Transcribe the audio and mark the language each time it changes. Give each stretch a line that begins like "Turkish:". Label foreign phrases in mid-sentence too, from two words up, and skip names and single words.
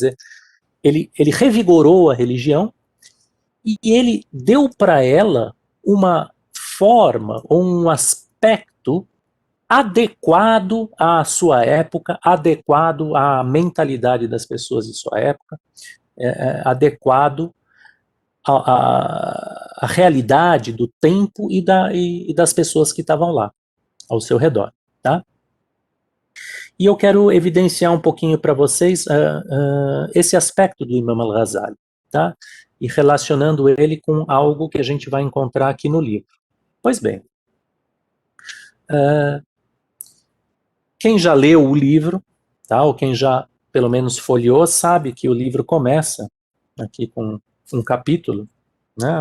Portuguese: dizer, ele revigorou a religião e ele deu para ela uma forma, ou um aspecto adequado à sua época, adequado à mentalidade das pessoas de sua época, adequado à realidade do tempo e das pessoas que estavam lá, ao seu redor, tá? E eu quero evidenciar um pouquinho para vocês esse aspecto do Imam al-Ghazali, tá? E relacionando ele com algo que a gente vai encontrar aqui no livro. Pois bem, quem já leu o livro, tá? Ou quem já pelo menos folheou, sabe que o livro começa aqui com um capítulo, né?